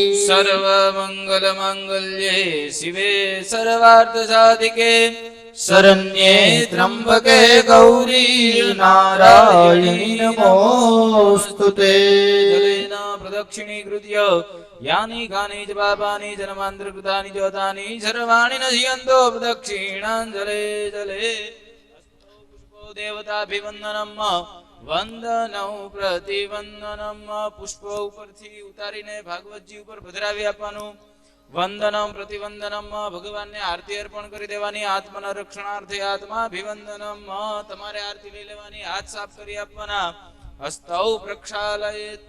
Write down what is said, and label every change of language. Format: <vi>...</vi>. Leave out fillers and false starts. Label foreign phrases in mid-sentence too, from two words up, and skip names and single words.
<sa>सर्वमङ्गलमाङ्गल्ये शिवे सर्वार्थसाधिके शरण्ये त्र्यम्बके गौरी नारायणी नमोस्तुते. जलेन प्रदक्षिणीकृत्य यानि कानि च पापानि जन्मान्तरकृतानि च तानि सर्वाणि नश्यन्तो प्रदक्षिणाञ्जले जले. पुष्पो देवताभिवन्दनम् वंदनौ प्रतिवंदनम.</sa> <gu>પુષ્પો ઉપરથી ઉતારીને ભાગવતજી ઉપર પધરાવી આપવાનું.</gu> <sa>वंदनम प्रतिवंदनम.</sa> <gu>ભગવાનને આરતી અર્પણ કરી દેવાની.</gu> <sa>आत्मना रक्षणार्थे आत्माभिवंदनम.</sa> <gu>તમારે આરતી લઈ લેવાની. હાથ સાફ કરી આપવાના.</gu> <sa>हस्तौ प्रक्षालयेत.</sa>